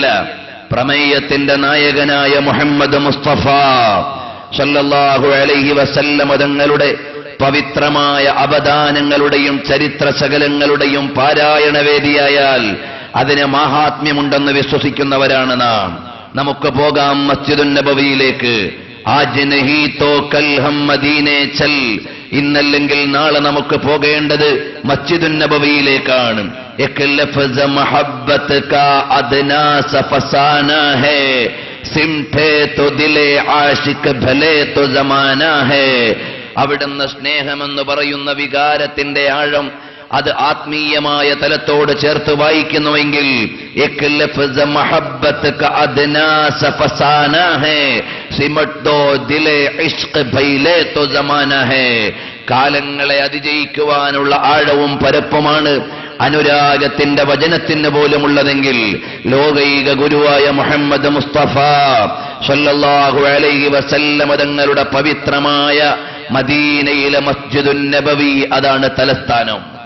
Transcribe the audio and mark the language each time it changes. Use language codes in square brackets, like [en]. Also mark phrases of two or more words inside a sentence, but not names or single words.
[ml] പ്രമേയത്തിന്റെ നായകനായ മുഹമ്മദ് മുസ്തഫ [ar] صلى الله عليه وسلم [ml] തങ്ങളുടെ പവിത്രമായ അവദാനങ്ങളുടെയും ചരിത്ര ശകലങ്ങളുടെയും പാരായണവേദിയായാൽ അതിന് മാഹാത്മ്യമുണ്ടെന്ന് വിശ്വസിക്കുന്നവരാണ് നാം. നമുക്ക് പോകാം മസ്ജിദുൻ നബവിയിലേക്ക്. [hi] आज नहीं तो कल हम मदीने चल. [ml] ഇന്നല്ലെങ്കിൽ നാളെ നമുക്ക് പോകേണ്ടത് മസ്ജിദുൻ നബവിയിലേക്കാണ്. [hi] एक लफ्ज़ मोहब्बत का अदना सा फसाना है, सिमटे तो दिले आशिक भले तो जमाना है. [ml] അവിടുന്ന് സ്നേഹമെന്ന് പറയുന്ന വികാരത്തിന്റെ ആഴം അത് ആത്മീയമായ തലത്തോട് ചേർത്ത് വായിക്കുന്നുവെങ്കിൽ [hi] एक लफ्ज़ मोहब्बत का अदना सा फसाना है, सिमट दो दिले इश्क भले तो जमाना है. [ml] കാലങ്ങളെ അതിജയിക്കുവാനുള്ള ആഴവും പരപ്പുമാണ് അനുരാഗത്തിന്റെ വചനത്തിന് പോലുമുള്ളതെങ്കിൽ ലോകൈക ഗുരുവായ മുഹമ്മദ് മുസ്തഫ [ar] صلى الله عليه وسلم [ml] തങ്ങളുടെ പവിത്രമായ മദീനയിലെ മസ്ജിദുൻ നബവി അതാണ് തലസ്ഥാനം.